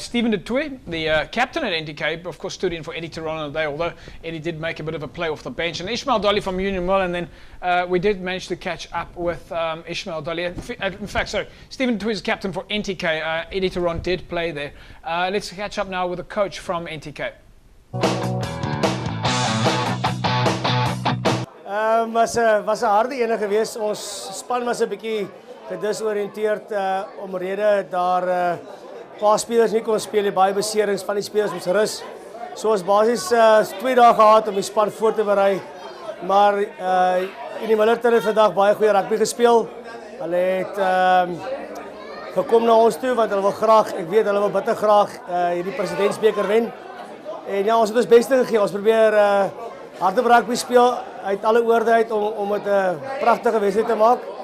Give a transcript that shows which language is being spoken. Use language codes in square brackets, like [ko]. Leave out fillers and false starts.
[en] Stephen de Toey, the captain at NTK, of course, stood in for Eddie Toronto today, although Eddie did make a bit of a play off the bench. And Ishmael Dolly from Union Mill, and then we did manage to catch up with Ishmael Dolly. In fact, sorry, Stephen de Toey is captain for NTK. Eddie Toronto did play there. Let's catch up now with the coach from NTK. [af] Was 'n harde ene geweest. Ons span was 'n bietjie gedisoriënteerd omrede daar paar spelers nie kon speel, baie beserings van die spelers moes rus. So ons basies 2 dae gehad om die span voor te berei. Maar in die Millerton het vandag baie goeie rugby gespeel. Hulle het gekom na ons toe want hulle wil graag, ek weet hulle wil bitter graag hierdie presidentsbeker wen. En ja, ons het ons beste gegee. Ons probeer harde rugby speel uit alle oorde uit om dit 'n pragtige wedstryd te maak.